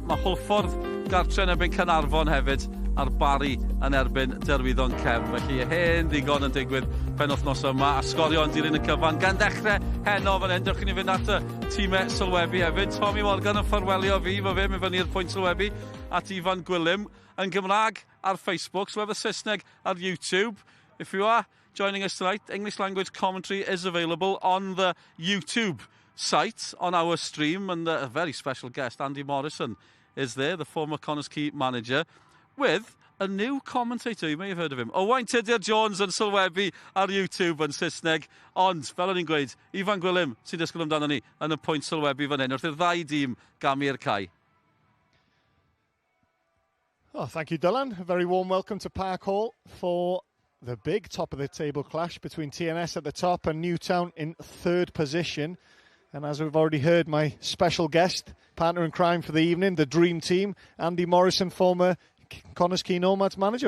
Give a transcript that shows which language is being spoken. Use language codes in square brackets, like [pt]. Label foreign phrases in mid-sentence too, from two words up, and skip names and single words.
[cy] Mae Hwlffordd gartre yn erbyn Caernarfon hefyd, a'r Bari yn erbyn Derwyddon Cefn. Felly hen ddigon yn digwydd penwythnos yma, a Sgorio yn dilyn y cyfan. Gan ddechrau heno fan hyn, dewch i ni fynd at y tîmau sylwebu hefyd. Tommy Morgan yn ffarwelio fi, fe mynd fyny'r pwynt sylwebu, at Ifan Gwilym yn Gymraeg ar Facebook, sylweb y Saesneg ar YouTube. [en] If you are joining us tonight, English language commentary is available on the YouTube site, on our stream, and a very special guest, Andy Morrison, is there, the former Connah's Quay manager, with a new commentator, you may have heard of him. [cy] Owain Tudur Jones yn sylwebu ar YouTube yn Saesneg, ond, fel o'n i'n gweud, Ifan Gwilym sy'n disgwyl amdano ni yn y pwynt sylwebu fan hyn, wrth i'r 2 dîm gamu'r cae. [en] Oh, thank you, Dylan. A very warm welcome to Park Hall for the big top-of-the-table clash between TNS at the top and Newtown in 3rd position. And as we've already heard, my special guest, partner in crime for the evening, the dream team, Andy Morrison, former Connah's Quay Nomads manager.